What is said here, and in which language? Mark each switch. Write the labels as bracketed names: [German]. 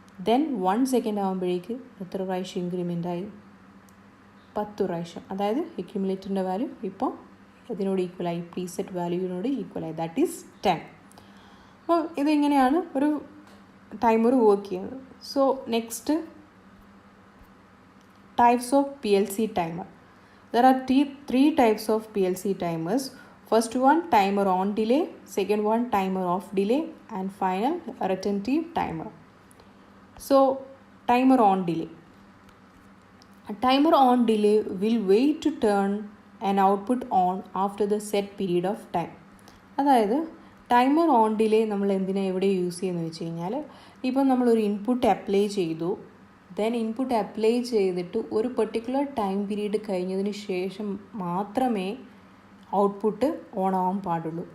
[Malayalam] Then 1 second ആകുമ്പോഴേക്ക് എത്ര പ്രാവശ്യം ഇൻക്രിമെൻ്റ് ആയി? 10 പ്രാവശ്യം. അതായത് അക്യുമുലേറ്ററിൻ്റെ വാല്യൂ ഇപ്പോൾ ഇതിനോട് ഈക്വലായി, പ്രീസെറ്റ് വാല്യൂവിനോട് ഈക്വലായി, ദാറ്റ് ഈസ് 10. അപ്പോൾ ഇതിങ്ങനെയാണ് ഒരു ടൈമർ വർക്ക് ചെയ്യുന്നത്. [English] So next, types of PLC timer. There are three types of PLC timers. First one, timer on delay. Second one, timer off delay. And final, retentive timer. So timer on delay. A timer on delay will wait to turn an output on after the set period of time. [Malayalam] അതായത് timer on delay നമ്മൾ എവിടെ use ചെയ്യുന്നത് വെച്ച് കഴിഞ്ഞാൽ, ഇപ്പം നമ്മളൊരു input apply ചെയ്തു, then input apply ചെയ്തിട്ട് ഒരു പെർട്ടിക്കുലർ ടൈം പീരീഡ് കഴിഞ്ഞതിന് ശേഷം മാത്രമേ ഔട്ട്പുട്ട് ഓൺ ആവാൻ പാടുള്ളൂ.